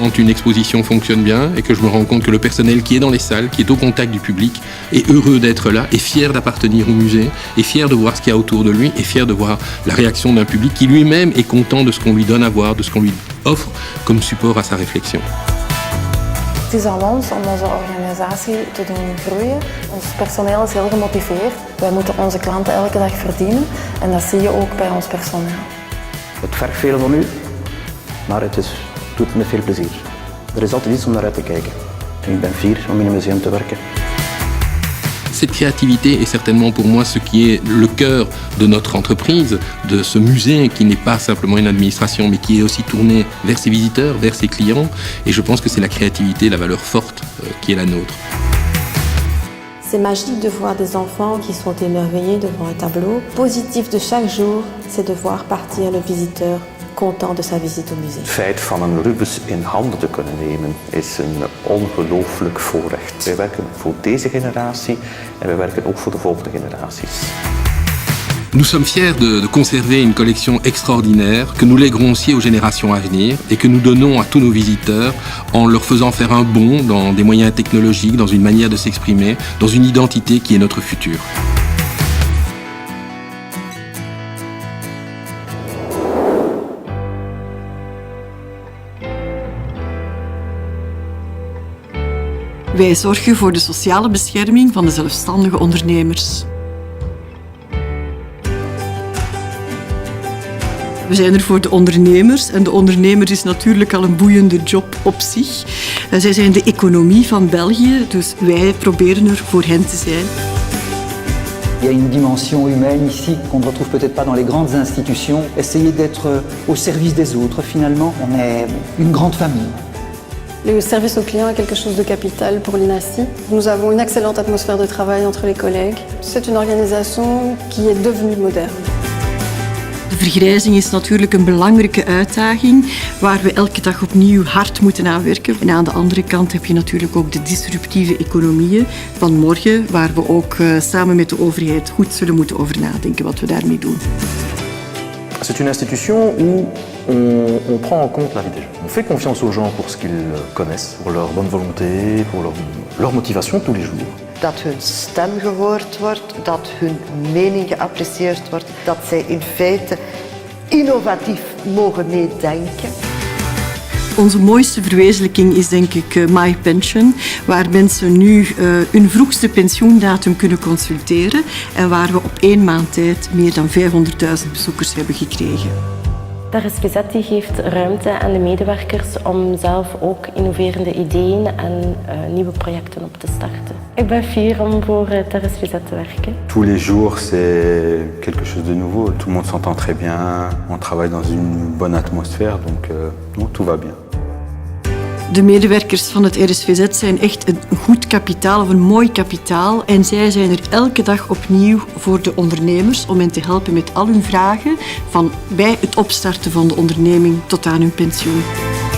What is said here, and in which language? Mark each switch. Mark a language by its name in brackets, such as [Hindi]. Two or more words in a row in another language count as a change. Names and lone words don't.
[French] Quand une exposition fonctionne bien et que je me rends compte que le personnel qui est dans les salles, qui est au contact du public, est heureux d'être là, est fier d'appartenir au musée, est fier de voir ce qu'il y a autour de lui, est fier de voir la réaction d'un public qui lui-même est content de ce qu'on lui donne à voir, de ce qu'on lui offre comme support à sa réflexion. [Dutch] Het is aan ons om onze organisatie te doen groeien. Ons personeel is heel gemotiveerd. Wij moeten onze klanten elke dag verdienen en dat zie je ook bij ons personeel. Het vergt veel van u, maar het doet met veel plezier. Er is altijd iets om naar uit te kijken. En ik ben fier om in een museum te werken. [French] Cette créativité est certainement pour moi ce qui est le cœur de notre entreprise, de ce musée qui n'est pas simplement une administration mais qui est aussi tourné vers ses visiteurs, vers ses clients. Et je pense que c'est la créativité, la valeur forte qui est la nôtre. C'est magique de voir des enfants qui sont émerveillés devant un tableau. Positif de chaque jour, c'est de voir partir le visiteur content de sa visite au musée. [Dutch] Het feit van een Rubens in handen te kunnen nemen is een ongelooflijk voorrecht. Wij werken voor deze generatie en wij werken ook voor de volgende generaties. [French] Nous sommes fiers de conserver une collection extraordinaire que nous léguerons aussi aux générations à venir et que nous donnons à tous nos visiteurs en leur faisant faire un bond dans des moyens technologiques, dans une manière de s'exprimer, dans une identité qui est notre futur. [Dutch] Wij zorgen voor de sociale bescherming van de zelfstandige ondernemers. We zijn er voor de ondernemers en de ondernemer is natuurlijk al een boeiende job op zich. Zij zijn de economie van België, dus wij proberen er voor hen te zijn. [French] Il y a une dimension humaine ici qu'on ne retrouve peut-être pas dans les grandes institutions. Essayer d'être au service des autres, finalement. On est une grande famille. Le service au client est quelque chose de capital pour l'INACI. Nous avons une excellente atmosphère de travail entre les collègues. C'est une organisation qui est devenue moderne. [Dutch] De vergrijzing is natuurlijk een belangrijke uitdaging waar we elke dag opnieuw hard moeten aan werken. En aan de andere kant heb je natuurlijk ook de disruptieve economieën van morgen, waar we ook samen met de overheid goed zullen moeten over nadenken wat we daarmee doen. [French] C'est une institution où on prend en compte la vie des gens. On fait confiance aux gens pour ce qu'ils connaissent, pour leur bonne volonté, pour leur motivation tous les jours. [Dutch] Dat hun stem gehoord wordt, dat hun mening geapprecieerd wordt, dat zij in feite innovatief mogen meedenken. Onze mooiste verwezenlijking is denk ik My Pension, waar mensen nu hun vroegste pensioendatum kunnen consulteren en waar we op 1 maand tijd meer dan 500.000 bezoekers hebben gekregen. RSVZ geeft ruimte aan de medewerkers om zelf ook innoverende ideeën en nieuwe projecten op te starten. Ik ben fier om voor het RSVZ te werken. [French] Tous les jours, c'est quelque chose de nouveau. Tout le monde s'entend très bien. On travaille dans une bonne atmosphère, donc tout va bien. [Dutch] De medewerkers van het RSVZ zijn echt een goed kapitaal of een mooi kapitaal en zij zijn er elke dag opnieuw voor de ondernemers om hen te helpen met al hun vragen, van bij het opstarten van de onderneming tot aan hun pensioen.